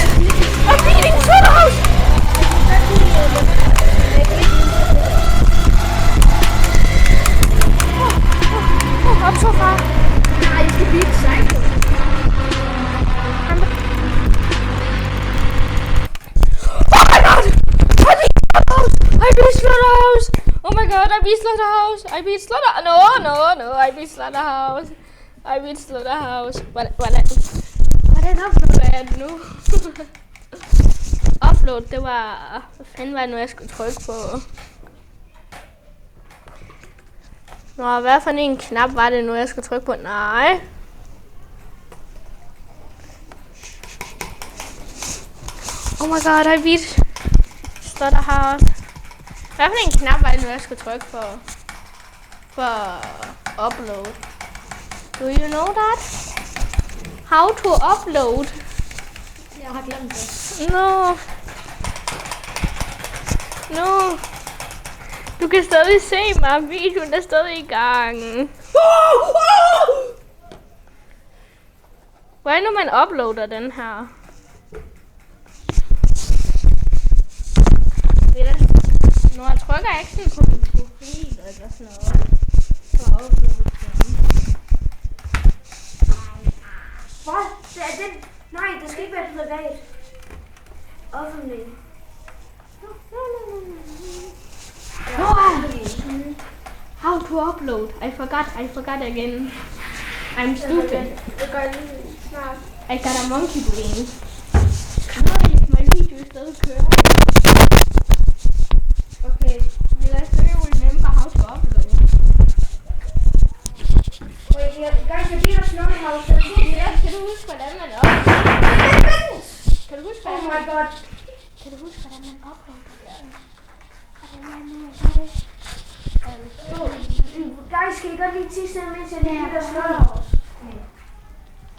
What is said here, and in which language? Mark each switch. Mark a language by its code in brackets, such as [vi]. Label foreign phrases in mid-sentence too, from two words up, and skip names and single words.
[en] I'm beating Slaughterhouse! Oh, I'm so far. [da] Nej, det skal beat Psycho. [en] Oh my god! I beat Slaughterhouse! Oh my god, I beat Slaughterhouse! I beat Slaughterhouse! No, I beat Slaughterhouse! I beat Slaughterhouse! [da] Hvordan uploader jeg det nu? Upload, det var... Hvad fanden var det nu, jeg skulle trykke på? Nå, hvad for en knap var det nu, jeg skulle trykke på? Nej. Oh my god, I beat Slaughterhouse. Hvad for en knap var det nu, jeg skulle trykke på? [en] For upload. Do you know that? How to upload? [da] Jeg har glemt det. No. Du kan stadig se mig. Videoen er stadig i gang. Hvor er nu, man uploader den her? Når jeg trykker ikke sådan på min profil eller sådan noget. For at uploade den. Hvad? Det er den. Nej, det skal ikke være privat. Offentlig. [en] How to upload? I forgot again. I'm stupid. [da] Det gør jeg lige snart. [en] I got a monkey brain. Nej, my video [da] stadig kører. [en] Okay, will I still remember how to upload? Guys, [da] jeg bliver Slaughterhouse. Kan du huske, hvordan man uploader? Kan du huske, [en] Oh my god. [da] Kan du huske, hvordan man uploader? Guys, skal I godt lige tisse, mens jeg lige bliver Slaughterhouse?